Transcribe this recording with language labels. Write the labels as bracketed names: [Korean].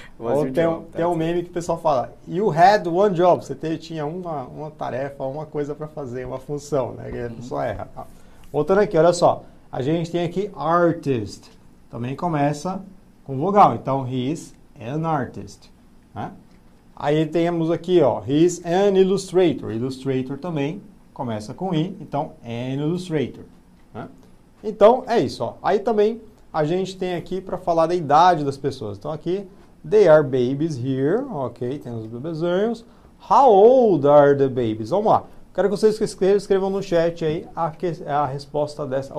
[Portuguese] Ou tem um meme que o pessoal fala, [English] you had one job, [Portuguese] você tinha uma tarefa, uma coisa para fazer, uma função, né? Que a pessoa erra. Tá? Voltando aqui, olha só, a gente tem aqui artist, também começa com vogal, então [English] he is an artist, [Portuguese] né? Aí temos aqui, ó, [English] he is an illustrator. [Portuguese] Illustrator também começa com I, então an illustrator. Né? Então é isso, ó. Aí também a gente tem aqui para falar da idade das pessoas. Então aqui, [English] they are babies here, ok, [Portuguese] tem os bebezinhos. [English] How old are the babies? [Portuguese] Vamos lá. Quero que vocês escrevam no chat aí a resposta dessa.